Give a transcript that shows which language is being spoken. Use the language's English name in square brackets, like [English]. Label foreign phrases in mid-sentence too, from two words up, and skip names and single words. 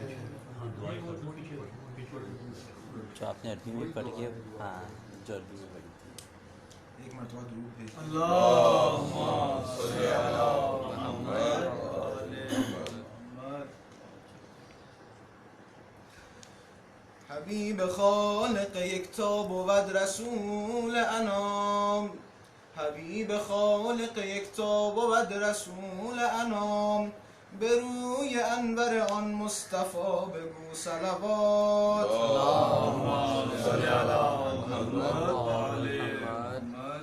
[Urdu] جو آپ نے عربی میں پڑھ کے ہاں جو عربی میں پڑھی تھی. ایک مرتبہ درود بھیج دیں. [Arabic] اللہم صلی علی محمد و آل محمد. [Persian] حبیب خالق یکتا بود رسول انام، حبیب خالق یکتا بود رسول انام، به روی انور آن مصطفی بگو صلوات. [Arabic] اللهم صل علی محمد و آل محمد.